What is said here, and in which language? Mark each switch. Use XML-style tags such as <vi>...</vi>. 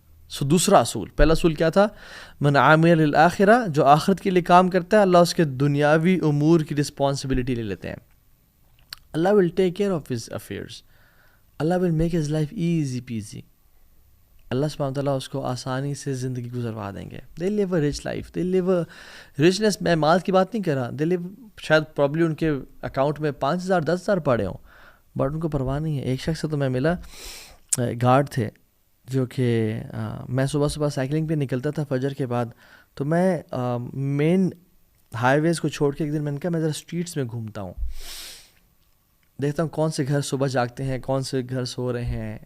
<ur>دوسرا اصول, پہلا اصول کیا تھا,</ur> <ar>من عامل للآخرہ,</ar> <ur>جو آخرت کے لیے کام کرتا ہے, اللہ اس کے دنیاوی امور کی رسپانسبلٹی لے لیتے ہیں.</ur> <en>اللہ will take care of his affairs. اللہ will make his life easy peasy.</en> <ur>اللہ سبحانہ وتعالیٰ اس کو آسانی سے زندگی گزروا دیں گے.</ur> <en>They live a rich life, they live a richness.</en> <ur>میں مال کی بات نہیں کر رہا, دے لیو, شاید پرابلی ان کے اکاؤنٹ میں 5,000 10,000 پڑے ہوں, بٹ ان کو پرواہ نہیں ہے. ایک شخص سے تو میں ملا, گارڈ تھے, جو کہ میں صبح سائیکلنگ پہ نکلتا تھا فجر کے بعد, تو میں مین ہائی ویز کو چھوڑ کے ایک دن میں نے کہا میں ذرا اسٹریٹس میں گھومتا ہوں, دیکھتا ہوں کون سے گھر صبح جاگتے ہیں, کون سے گھر سو رہے ہیں.</ur>